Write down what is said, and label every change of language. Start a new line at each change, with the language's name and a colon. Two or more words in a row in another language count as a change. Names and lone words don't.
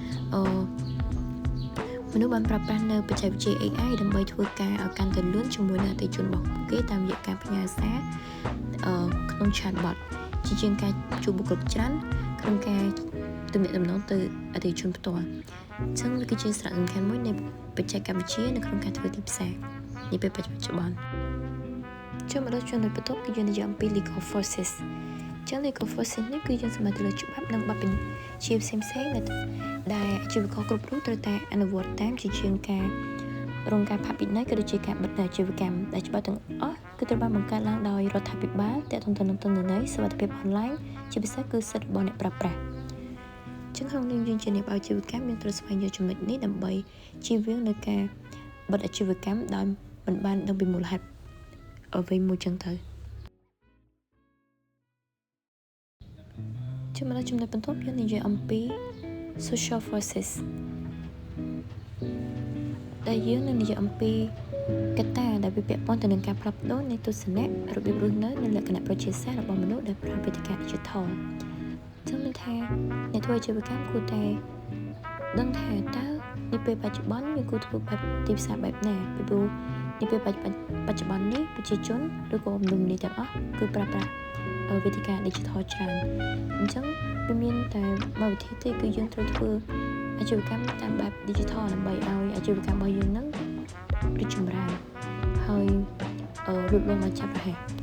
Khmer: មនុស្សបានប្រើប្រាស់នៅបច្ចេកវិទ្យា AI ដើម្បីធ្វើការឲ្យកាន់តែលឿនជាមួយនឹងអតិថិជនរបស់ពួកគេតាមរយៈការផ្ញើសារក្នុង chatbot ជាងការជួបបុគ្គលិកច្រើនក្នុងការទំនាក់ទំនងទៅអតិថិជនផ្ទា ល់អញ្ចឹងវាគឺជាសារៈសំខាន់មួយនៃបច្ចេកវិទ្យានៅក្នុងការធ្វើទីផ្សារនាពេលបច្ចុប្បន្នចូលមកដល់ចំណុចបន្ទាប់គឺយើងនិយាយអំពី
English: legal forces
Khmer: ចឹង
English: legal forces
Khmer: នេះគឺយើងសម្ដៅទៅលើច្បាប់និងបទបញ្ជាផ្សេងៗដែលអាជីវករគ្រប់រូបត្រូវតែអនុវត្តតាមជាជាងការរងការផាកពិន័យក៏ដូចជាការបិទអាជីវកម្មដែលច្បាប់ទាំងអស់គឺត្រូវបានបង្កើតឡើងដោយរដ្ឋាភិបាលទាក់ទងទៅនឹងទិន្នន័យសុវត្ថិភាពអនឡាញជាពិសេសគឺសិទ្ធិរបស់អ្នកប្រើប្រាស់ចឹងក្នុងនាមយើងជាអ្នកអាជីវកម្មយើងត្រូវស្វែងយល់ចំណុចនេះដើម្បីជៀសវាងនៅការបិទអាជីវកម្មដោយមិនបានដឹងពីមូលហេតុអ្វីមួយចឹងទៅ ចំណុចបន្ទាប់យើងនិយាយអំពី
English: social forces
Khmer: ដែលយើងនឹងនិយាយអំពីកត្តាដែលវាពាក់ព័ន្ធទៅនឹងការផ្លាស់ប្ដូរនៃទស្សនៈរបៀបរ ស់នៅនិងលក្ខណៈប្រជាសាស្ត្ររបស់មនុស្សដែលប្រើវេទិកា digital ចឹងមានថាអ្នកធ្វើអាជីវកម្មគួរតែ ដឹងថាតើនាពេលបច្ចុប្បន្នយើងគួរធ្វើបែបទីផ្សារបែបណាពីព្រោះនាពេលបច្ចុប្បន្ននេះប្រជាជនឬក៏មនុស្សទាំងអស់គឺប្រើប្រាស់វេទិកា digital ច្រើនអញ្ចឹងវាមានតែមួយវិធីទេគឺយើងត្រូវធ្វើអាជីវកម្មតាមបែប digital ដើម្បីឲ្យអាជីវកម្មរបស់យើងនឹងរីកចម្រើនហើយលូតលាស់មកចាប់រហ័ស